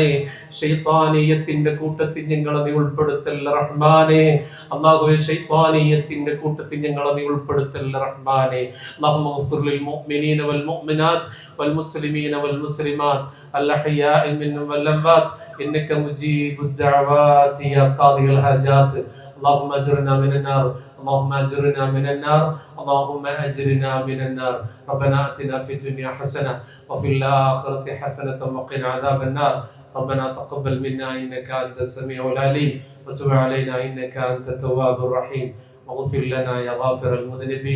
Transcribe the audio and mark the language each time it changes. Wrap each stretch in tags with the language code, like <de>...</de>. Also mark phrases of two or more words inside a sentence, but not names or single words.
<ml>ശൈത്താനിയത്തിന്റെ കൂട്ടത്തിൽ ഞങ്ങളെ നീ ഉൾപ്പെടുത്തല്ലേ റഹ്മാനെ. അല്ലാഹുവേ ശൈത്താനിയത്തിന്റെ കൂട്ടത്തിൽ ഞങ്ങളെ നീ ഉൾപ്പെടുത്തല്ലേ റഹ്മാനെ.</ml> <ar>اللهم اغفر للمؤمنين والمؤمنات والمسلمين والمسلمات الأحياء منهم والأموات إنك مجيب الدعوات يا قاضي الحاجات. اللهم اجرنا من النار اللهم اجرنا من النار اللهم اجرنا من النار. ربنا اتنا في الدنيا حسنه وفي الاخره حسنه وقنا عذاب النار. ربنا تقبل منا انك انت السميع العليم وتب علينا انك انت التواب الرحيم واغفر لنا يا غافر المذنبين.</ar>